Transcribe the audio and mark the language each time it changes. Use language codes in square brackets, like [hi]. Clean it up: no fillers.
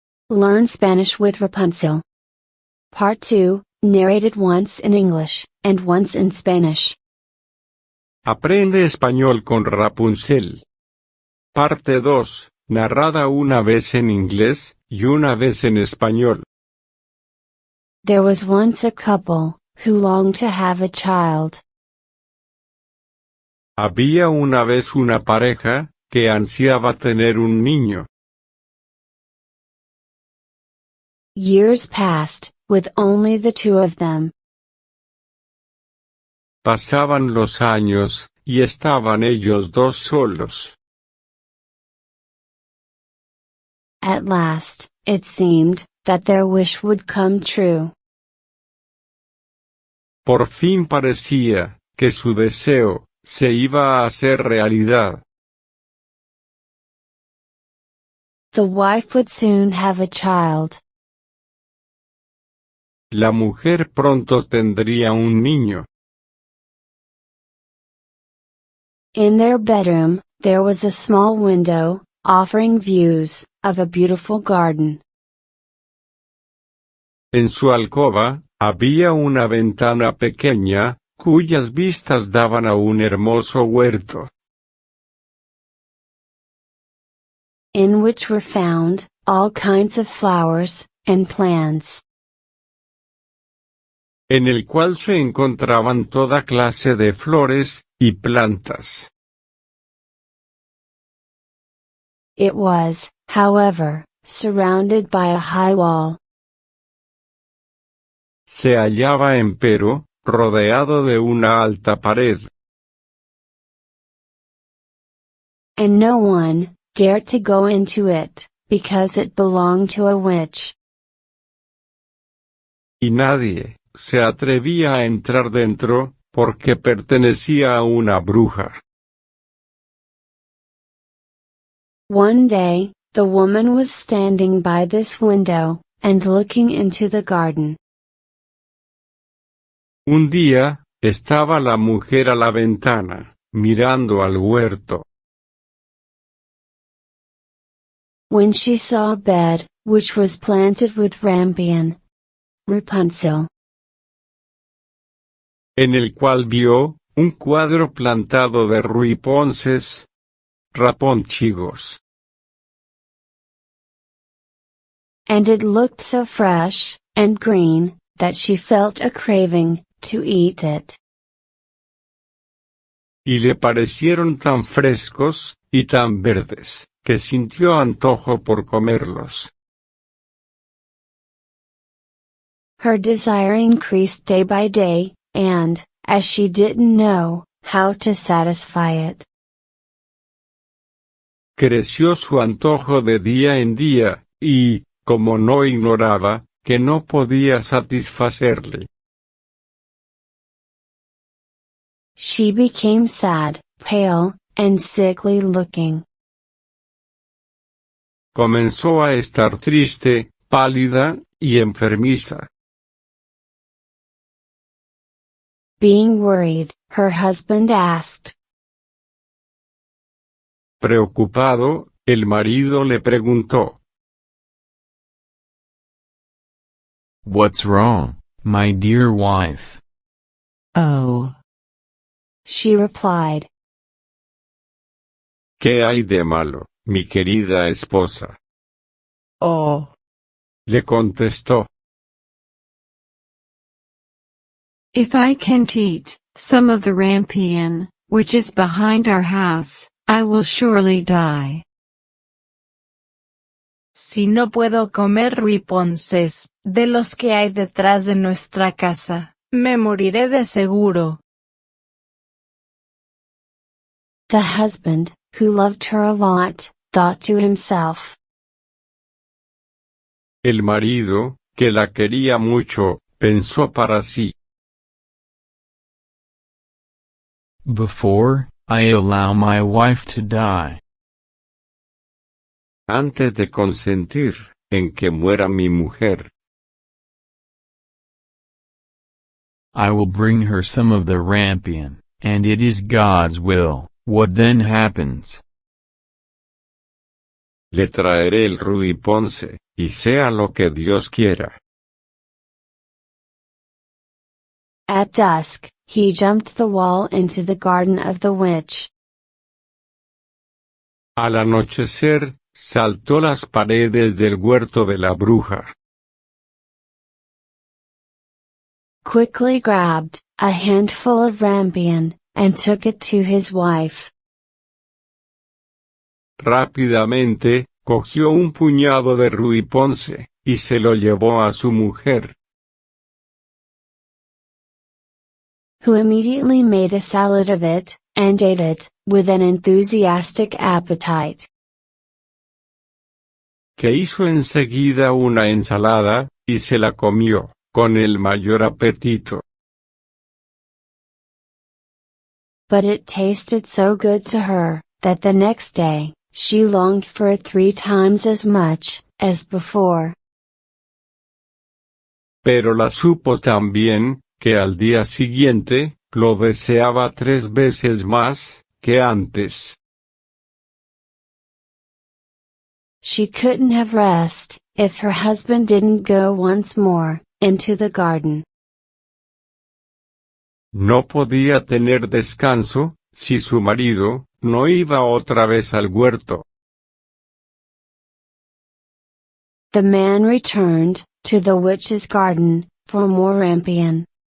[en] Learn Spanish with Rapunzel. Part 2, narrated once in English, and once in Spanish. [es] Aprende español con Rapunzel. Parte 2, narrada una vez en inglés, y una vez en español. [en] There was once a couple, who longed to have a child. [es] Había una vez una pareja, que ansiaba tener un niño. [en] Years passed, with only the two of them. [es] Pasaban los años, y estaban ellos dos solos. [en] At last, it seemed, that their wish would come true. [es] Por fin parecía, que su deseo, se iba a hacer realidad. [en] The wife would soon have a child. [es] La mujer pronto tendría un niño. [en] In their bedroom, there was a small window, offering views, of a beautiful garden. [es] En su alcoba, había una ventana pequeña, cuyas vistas daban a un hermoso huerto. [en] In which were found, all kinds of flowers, and plants. [es] En el cual se encontraban toda clase de flores, y plantas. [en] It was, however, surrounded by a high wall. [es] Se hallaba empero, rodeado de una alta pared. [en] And no one dared to go into it, because it belonged to a witch. [es] Y nadie se atrevía a entrar dentro, porque pertenecía a una bruja. [en] One day, the woman was standing by this window, and looking into the garden. [es] Un día, estaba la mujer a la ventana, mirando al huerto. [en] When she saw a bed, which was planted with rampion, Rapunzel, [es] En el cual vio, un cuadro plantado de ruiponces, raponchigos. [en] and it looked so fresh, and green, that she felt a craving, to eat it. [es] Y le parecieron tan frescos, y tan verdes, que sintió antojo por comerlos. [en] Her desire increased day by day, and, as she didn't know how to satisfy it, [es] Creció su antojo de día en día, y, como no ignoraba, que no podía satisfacerle, [en] she became sad, pale, and sickly looking. [es] comenzó a estar triste, pálida, y enfermiza. [en] Being worried, her husband asked, [es] Preocupado, el marido le preguntó, [en] What's wrong, my dear wife? Oh. she replied. [es] ¿Qué hay de malo, mi querida esposa? Oh. Le contestó, [en] If I can't eat some of the rampion, which is behind our house, I will surely die. [es] Si no puedo comer ruiponces, de los que hay detrás de nuestra casa, me moriré de seguro. [en] The husband, who loved her a lot, thought to himself, [es] el marido, que la quería mucho, pensó para sí, [en] Before I allow my wife to die, [es] antes de consentir, en que muera mi mujer, [en] I will bring her some of the rampion, and it is God's will, what then happens. [es] le traeré el ruiponce, y sea lo que Dios quiera. [en] At dusk, he jumped the wall into the garden of the witch. [es] Al anochecer, saltó las paredes del huerto de la bruja. [en] Quickly grabbed a handful of rampion, and took it to his wife. [es] Rápidamente, cogió un puñado de ruiponce, y se lo llevó a su mujer, [en] who immediately made a salad of it, and ate it, with an enthusiastic appetite. [es] que hizo enseguida una ensalada, y se la comió, con el mayor apetito. [en] But it tasted so good to her, that the next day, she longed for it 3 times as much, as before. [es] Pero la supo tan bien, que al día siguiente, lo deseaba 3 veces más, que antes. [en] She couldn't have rest, if her husband didn't go once more, into the garden. [es] No podía tener descanso, si su marido, no iba otra vez al huerto. [en] The man returned, to the witch's garden, for more rampion.